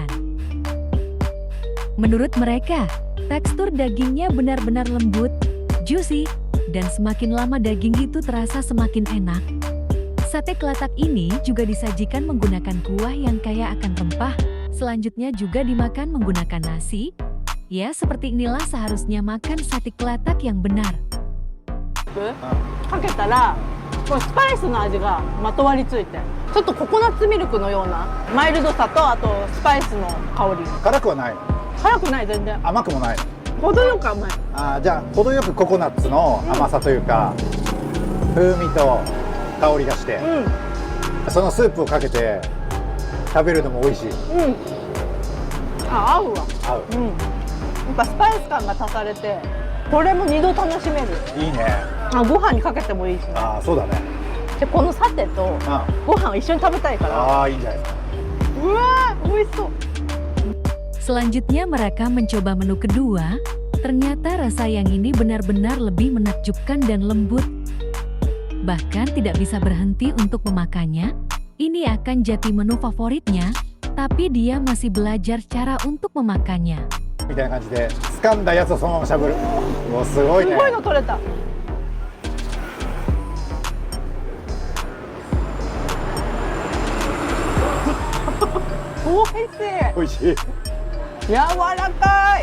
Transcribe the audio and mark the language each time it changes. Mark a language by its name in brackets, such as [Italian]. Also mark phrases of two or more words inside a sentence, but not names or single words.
[Indonesian] Menurut mereka, tekstur dagingnya benar-benar lembut, juicy, dan semakin lama daging itu terasa semakin enak. Sate kelatak ini juga disajikan menggunakan kuah yang kaya akan rempah, selanjutnya juga dimakan menggunakan nasi. Ya, seperti inilah seharusnya makan sate kelatak yang benar. [Japanese] かけたらこうスパイスの味がまとわりついて、ちょっとココナッツミルクのようなマイルドさと、あとスパイスの香り。辛くはないの？辛くない、全然甘くもないの？程よく甘い。じゃあ程よくココナッツの甘さというか、風味と香りがして、うんそのスープをかけて食べるのも美味しい。うん、あ、合うわ。合う。うん、やっぱスパイス感が足されて、これも2度楽しめる。いいね。ご飯にかけてもいいしね。そうだね。でこのサテとご飯を一緒に食べたいから。いいんじゃないですか。うわー、美味しそう。 [Indonesian] Selanjutnya mereka mencoba menu kedua. Ternyata rasa yang ini benar-benar lebih menakjubkan dan lembut. Bahkan tidak bisa berhenti untuk memakannya. Ini akan jadi menu favoritnya, tapi dia masih belajar cara untuk memakannya. [Japanese] みたいな感じで掴んだやつをそのまましゃぶる。もうすごいね。すごいの取れた。美味しい。美味しい。柔らかい。